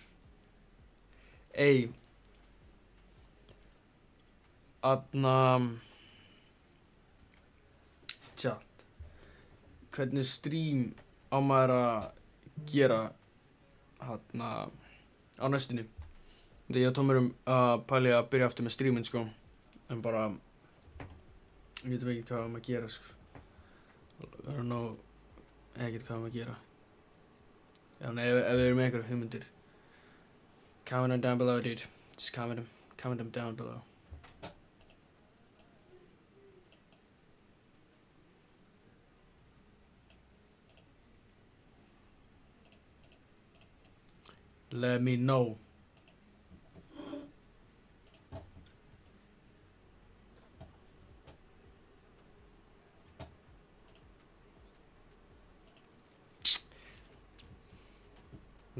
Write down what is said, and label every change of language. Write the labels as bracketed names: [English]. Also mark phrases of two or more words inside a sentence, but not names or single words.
[Icelandic] Ey. Chat. Hvernig stream á maður að gera á næstunni? Þegar ég og Tómur að pæli að byrja aftur með streaminn, sko. En bara, ég veit ekki hvað að gera, sko. [English] I don't know, [Icelandic] ekkert hvað að gera. Já, nei, ef þið eru með einhverja hugmyndir. [English] Comment them down below, dude. Just comment them down below. Let me know. [Icelandic] Ég